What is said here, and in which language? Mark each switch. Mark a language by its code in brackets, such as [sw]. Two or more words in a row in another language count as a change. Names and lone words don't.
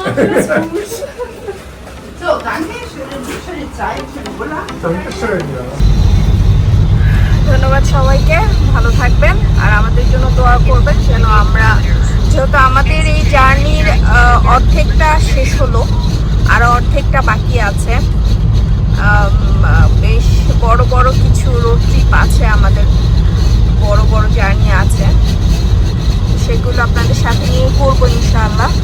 [de] So, danke für die Zeit, für die Bulla. Dankeschön, ja. [bn] ধন্যবাদ সবাইকে, ভালো থাকবেন আর আমাদের জন্য দোয়া করবেন যেন আমরা, যেহেতু আমাদের এই জার্নির অর্ধেকটা শেষ হলো, আরও অর্ধেকটা বাকি আছে। বেশ বড় বড় কিছু [en] road trip [bn] আছে আমাদের, বড় বড় জার্নি আছে, সেগুলো আপনাদের সাথে নিয়ে করবো ইনশাআল্লাহ।